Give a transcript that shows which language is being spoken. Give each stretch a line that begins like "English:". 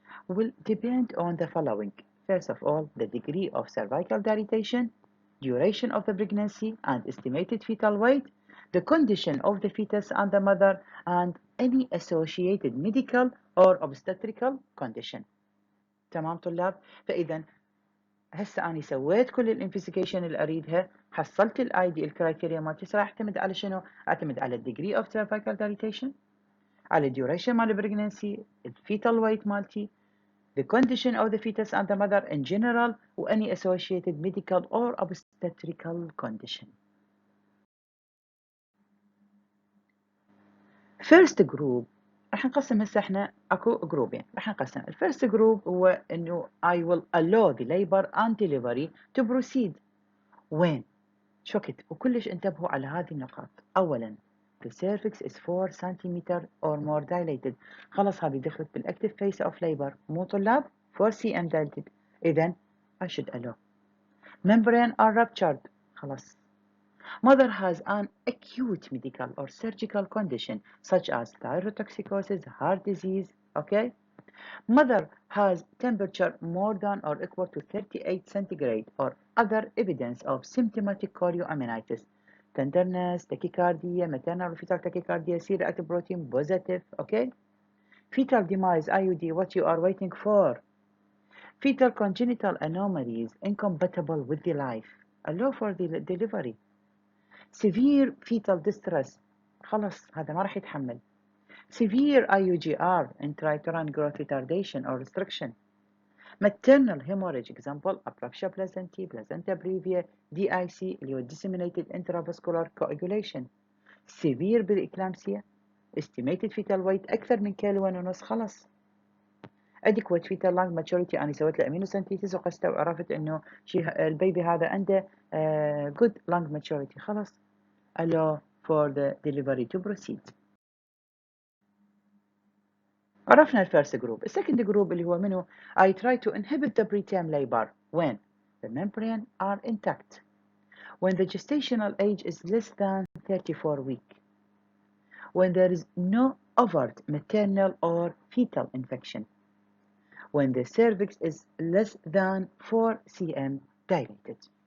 English: Will depend on the following. First of all, the degree of cervical dilatation, duration of the pregnancy and estimated fetal weight, the condition of the fetus and the mother, and any associated medical or obstetrical condition.
Arabic: تمام طلاب؟ فإذا هسه أنا سويت كل الانفستيجيشن اللي أريدها، حصلت الاي دي الكرايتيريا مالتي، راح أعتمد على شنو؟ أعتمد على الديجري اوف cervical dilatation، على الديوريشن مال البريجنسي، الفيتال ويت مالتي،
English: the condition of the fetus and the mother in general or any associated medical or obstetrical condition. First group
Arabic: راح نقسم هسه احنا اكو جروبين. راح نقسم
English: الفيرست جروب هو انه I will allow the labor and delivery to proceed.
Arabic: وين؟ شوكت وكلش انتبهوا على هذه النقاط.
English: اولا the cervix is 4 cm or more dilated.
Arabic: خلص هذه دخلت بالاكتف phase of labor. مو طلاب
English: 4 cm dilated. اذا I should allow. Membrane are ruptured. خلاص. Mother has an acute medical or surgical condition such as thyrotoxicosis, heart disease, okay? Mother has temperature more than or equal to 38 centigrade or other evidence of symptomatic chorioamnitis. Tenderness, tachycardia, maternal or fetal tachycardia, C-reactive protein positive, okay? Fetal demise, IUD, what you are waiting for. Fetal congenital anomalies incompatible with the life. Allow for the delivery. Severe fetal distress
Arabic: خلص هذا ما راح يتحمل.
English: Severe IUGR intrauterine growth retardation or restriction. Maternal hemorrhage example apraxia placentae, placenta previa, DIC اللي هو disseminated intravascular coagulation. Severe preeclampsia estimated fetal weight
Arabic: أكثر من كيلو ونص خلص.
English: adequate fetal lung maturity
Arabic: أنا سويت له aminocentesis وقسته وعرفت إنه البيبي هذا عنده
English: good lung maturity
Arabic: خلاص.
English: Allow for the delivery to proceed.
Arabic: عرفنا الفيرست جروب. السكند جروب اللي هو منه
English: I try to inhibit the preterm labor when the membrane are intact, when the gestational age is less than 34 weeks, when there is no overt maternal or fetal infection, when the cervix is less than 4 cm dilated.